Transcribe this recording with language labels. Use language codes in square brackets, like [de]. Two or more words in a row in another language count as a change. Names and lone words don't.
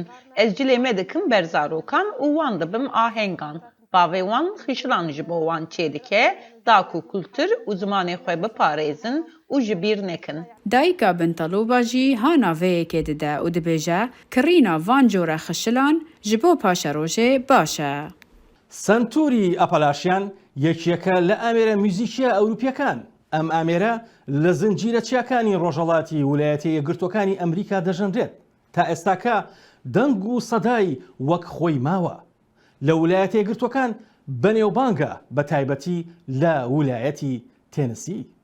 [ku] Ez cilê me dikim ber zarokan û wan dibim ahengan. Bavê wan xişilan ji bo wan çê dike, da ku kultur û zimanê xwe biparêzin û ji bîr nekin. Dayika bin Taloba jî hana vêyekê dide û dibêje kirîna van cora xişilan ji bo paşa rojê baş e. [ckb] سنتوری ئەپەلاشیان یەکێکە لە ئامێرە موزیکیە ئەوروپیەکان. ئەم ئامێرە لە زنجیرە چیاکانی ڕۆژهەڵاتی ویلایەتە یەکگرتوەکانی ئەمریکا دەژەندرێت تا ئێستاکە دەنگ و سەدای وەک خۆی ماوە. لە ویلایەتە یەکگرتوەکان بەنێوبانگە بە تایبەتی لە ویلایەتی تێنسی.